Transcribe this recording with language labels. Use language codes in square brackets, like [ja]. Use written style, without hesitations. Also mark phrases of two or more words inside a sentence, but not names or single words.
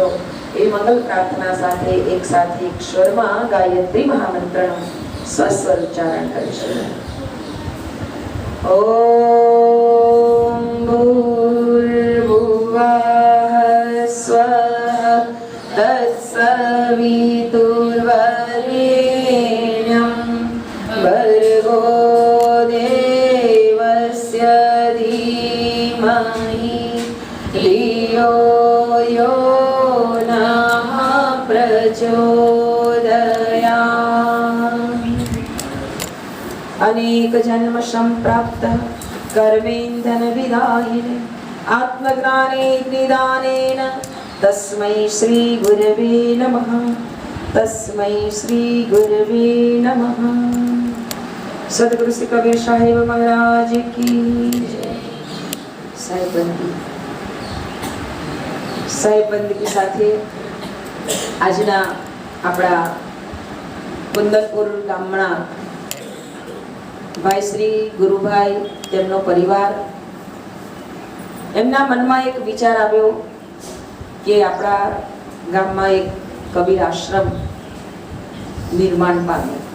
[gu] એ મંગલ પ્રાર્થના સાથે એક સાથે એક સ્વરમાં ગાયત્રી મહામંત્રનું સ્વસ્વર ઉચ્ચારણ કરીશું. [sa] ઓમ ભૂર્ભુવઃ સ્વઃ તત્સવિતુર્વરેણ્યં ભર્ગો દેવસ્ય ધીમહિ ધિયો યો નઃ પ્રચોદયાત્. अनेक जन्म संप्राप्त कर्मेन्धन विदायिने आत्मज्ञाने निदानेन तस्मै श्री गुरवे नमः. तस्मै श्री गुरवे नमः. [hi] सद्गुरु श्री कबीर साहिब महाराज की जय. [gu] સાહેબંદગી સાથે આજના આપણા કુંદનપુર ગામના ભાઈ શ્રી ગુરુભાઈ, તેમનો પરિવાર, એમના મનમાં એક વિચાર આવ્યો કે આપણા ગામમાં એક કબીર આશ્રમ નિર્માણ પામે.